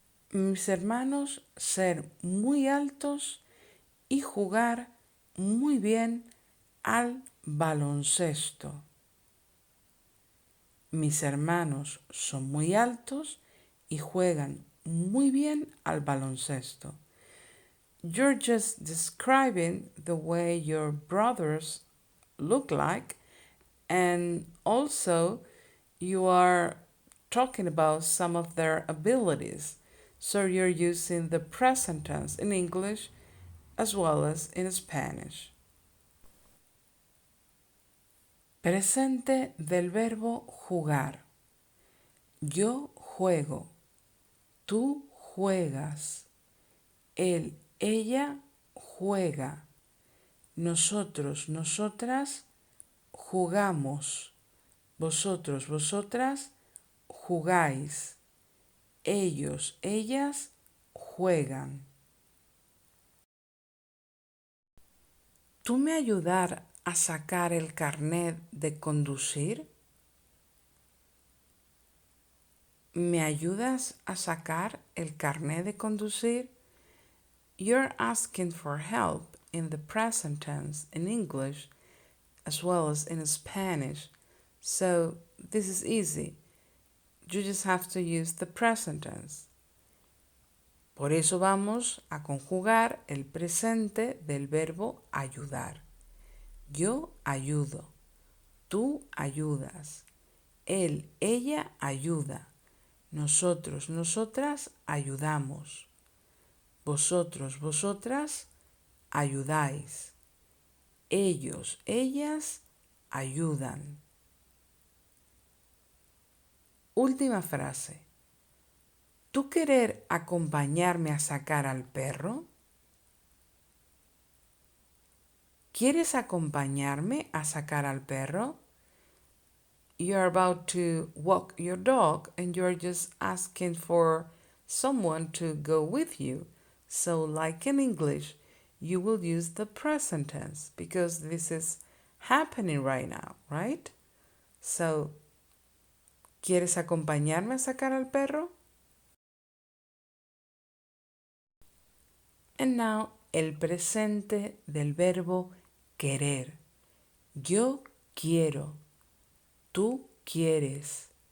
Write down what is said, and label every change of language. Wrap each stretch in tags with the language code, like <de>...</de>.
<es>Mis hermanos ser muy altos y jugar muy bien al baloncesto. Mis hermanos son muy altos y juegan muy bien al baloncesto.</es> <en>You're just describing the way your brothers look like, and also you are talking about some of their abilities. So you're using the present tense in English as well as in Spanish.</en> <es>Presente del verbo jugar. Yo juego. Tú juegas. Él, ella juega. Nosotros, nosotras jugamos. Vosotros, vosotras jugáis. Ellos, ellas juegan. ¿Tú me ayudar a sacar el carnet de conducir? ¿Me ayudas a sacar el carnet de conducir?</es> <en>You're asking for help in the present tense in English as well as in Spanish. So this is easy. You just have to use the present tense.</en> <es>Por eso vamos a conjugar el presente del verbo ayudar. Yo ayudo, tú ayudas, él, ella ayuda, nosotros, nosotras ayudamos, vosotros, vosotras ayudáis, ellos, ellas ayudan. Última frase. ¿Tú querer acompañarme a sacar al perro? ¿Quieres acompañarme a sacar al perro?</es> <en>You're about to walk your dog and you're just asking for someone to go with you. So, like in English, you will use the present tense because this is happening right now, right?</en> <es>So, ¿quieres acompañarme a sacar al perro?</es> <en>And now,</en> <es>el presente del verbo querer. Yo quiero. Tú quieres.</es>